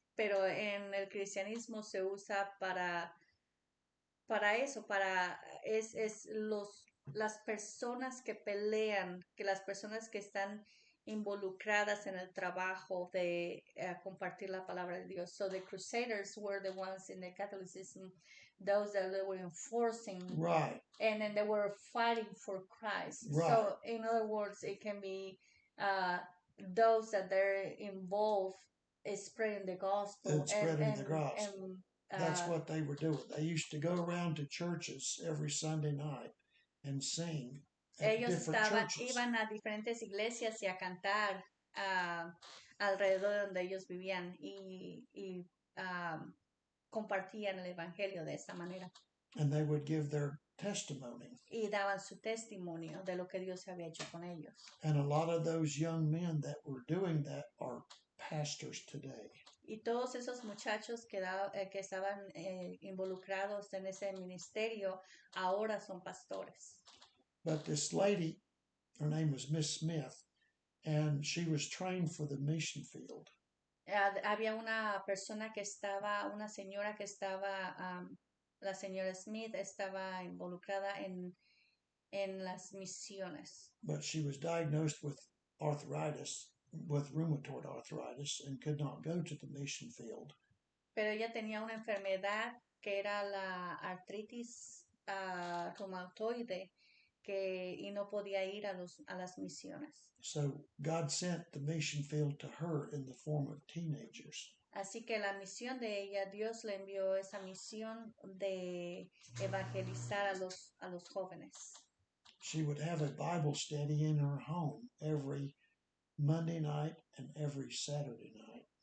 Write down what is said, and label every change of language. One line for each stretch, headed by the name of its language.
Spanish: Pero en el cristianismo se usa para eso, es las personas que pelean, que las personas que están involucradas en el trabajo de compartir la palabra de Dios.
English: So the Crusaders were the ones in the Catholicism, those that they were enforcing, Right. and then they were fighting for Christ. Right. So in other words, it can be those that they're involved in spreading the gospel. And spreading the gospel. And, That's what they were doing. They used to go around to churches every Sunday night and sing at
Spanish: ellos
English: different churches.
Spanish: iban a diferentes iglesias y a cantar alrededor de donde ellos vivían y compartían el evangelio de esta manera.
English: And they would give their testimony.
Spanish: Y daban su testimonio de lo que Dios había hecho con ellos.
English: And a lot of those young men that were doing that are pastors today.
Spanish: Y todos esos muchachos que estaban involucrados en ese ministerio ahora son pastores.
English: But this lady, her name was Miss Smith, and she was trained for the mission field.
Spanish: Había una señora que estaba, la señora Smith estaba involucrada en las misiones.
English: But she was diagnosed with arthritis, with rheumatoid arthritis, and could not go to the mission field.
Spanish: Pero ella tenía una enfermedad que era la artritis reumatoide, y no podía ir a las misiones.
English: So God sent the mission field to her in the form of teenagers.
Spanish: Así que la misión de ella, Dios le envió esa misión de evangelizar a los jóvenes.
English: She would have a Bible study in her home every Monday night and every Saturday night.